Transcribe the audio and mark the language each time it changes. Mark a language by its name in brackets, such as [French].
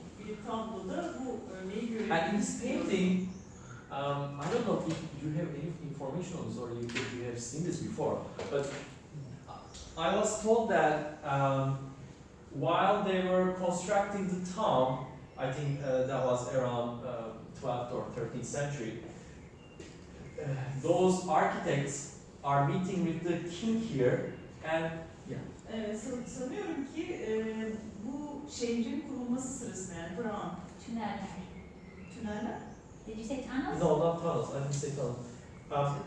[Turkish] Bir tabloda bu örneği görüyoruz. [English] And in this painting, I don't know if you have any information on this or if you have seen this before, but I was told that while they were constructing the town, I think that was around 12th or 13th century, those architects are meeting with the king here and [Turkish] Sanıyorum ki bu şehrin kurulması sırasında yani Prag'ın tüneller [English] Did you say tunnels? no, not tunnels, I didn't say tunnels.